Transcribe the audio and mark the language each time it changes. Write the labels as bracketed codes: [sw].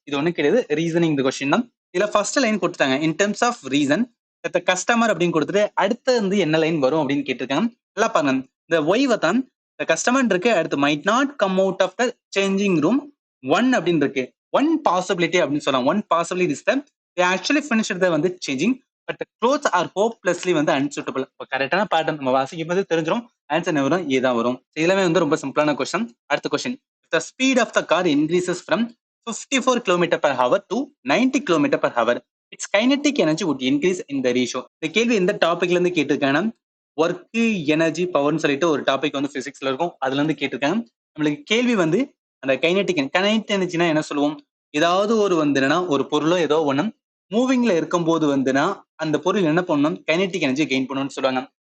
[ta] இது ஒன்றும் கிடையாது, ரீசனிங் இந்த கொஸ்டின் தான். இதுல ஃபர்ஸ்ட் லைன் கொடுத்தாங்க in terms of reason the customer அப்படின்னு கொடுத்துட்டு அடுத்து வந்து என்ன லைன் வரும் அப்படின்னு கேட்டிருக்காங்க. நல்லா பாருங்க, இந்த ஒய்வை தான் த கஸ்டமர் இருக்கு, அடுத்து [en] might not come out of the changing room 1 [ta] அப்படின்னு இருக்கு. 1 பாசிபிலிட்டி அப்படின்னு சொல்லலாம். [en] 1 possibility is the they actually finished the வந்து changing but clothes are hopelessly வந்து unsuitable. [ta] இப்போ கரெக்டான பேட்டர்ன் நம்ம வாசிக்கும் போது தெரிஞ்சிடும் ஆன்சர் என்ன வரும், ஏதான் வரும். எல்லாமே வந்து ரொம்ப சிம்பிளான கொஸ்டின். அடுத்த question, [en] the speed of the car increases from 54 km per hour to 90 km per hour. Its kinetic energy would increase in the ratio. [ta] இந்த கேள்வி எந்த டாபிக்ல இருந்து கேட்டிருக்காங்கன்னா ஒர்க் எனர்ஜி பவர்னு சொல்லிட்டு ஒரு டாபிக் வந்து பிசிக்ஸ்ல இருக்கும், அதுல இருந்து கேட்டிருக்காங்க. நம்மளுக்கு கேள்வி வந்து அந்த கைனெட்டிக் எனர்ஜினா என்ன சொல்லுவோம், ஏதாவது ஒரு வந்து என்னன்னா ஒரு பொருளோ ஏதோ ஒண்ணு மூவிங்ல இருக்கும்போது வந்துன்னா அந்த பொருள் என்ன பண்ணணும், கைனெட்டிக் எனர்ஜி கெயின் பண்ணணும்னு சொல்லுவாங்க.